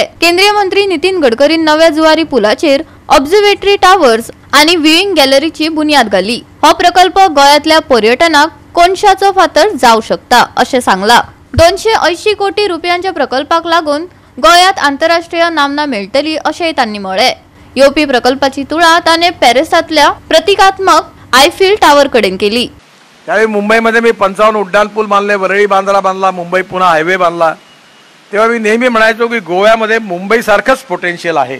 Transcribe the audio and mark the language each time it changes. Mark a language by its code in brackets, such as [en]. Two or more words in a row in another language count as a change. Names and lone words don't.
[kok] केंद्रीय मंत्री नितीन गडकरीन नव्या जुवारी पुलाचेर [en] observatory towers [kok] आणि [en] viewing gallery [kok] बुनियाद घाली। हा प्रकल्प गोयातल्या पर्यटनाक कोनशाचो फातर जाऊ शकता असे सांगला। 280 कोटी रुपयांच्या प्रकल्पाक लागून गोयात आंतरराष्ट्रीय नामना मेळटली असे त्यांनी म्हळे। यूपी प्रकल्पाची तुळा त्याने पॅरिसातल्या प्रतिकात्मक आयफिल टावर कडेन केली। [mr] त्यावेळी मुंबईमध्ये मी 55 उड्डाण पूल बांधले, वरळी बांद्रा बांधला, मुंबई पुणे हायवे बांधला। तेव्हा मी नेहमी म्हणायचो की गोव्यामध्ये मुंबई सारखंच पोटेन्शियल आहे।